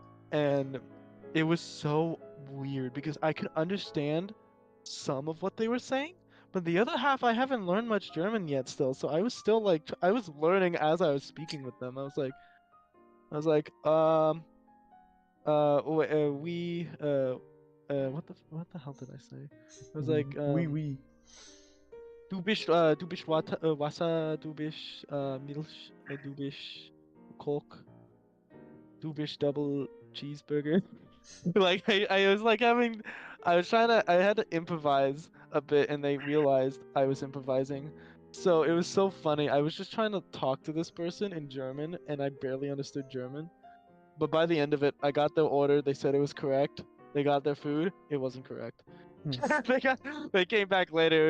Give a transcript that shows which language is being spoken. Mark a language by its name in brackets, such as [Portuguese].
[English] And it was so weird because I could understand some of what they were saying, but the other half I haven't learned much German yet still. So I was still like, I was learning as I was speaking with them. I was like, what the hell did I say? I was like, [French] Oui. [German] Du bist Wasser, du bist Milch, du bist Coke, du bist double cheeseburger. [English] Like I was like I had to improvise a bit, and they realized I was improvising. So it was so funny. I was just trying to talk to this person in German, and I barely understood German. But by the end of it, I got their order. They said it was correct. They got their food. It wasn't correct. They came back later.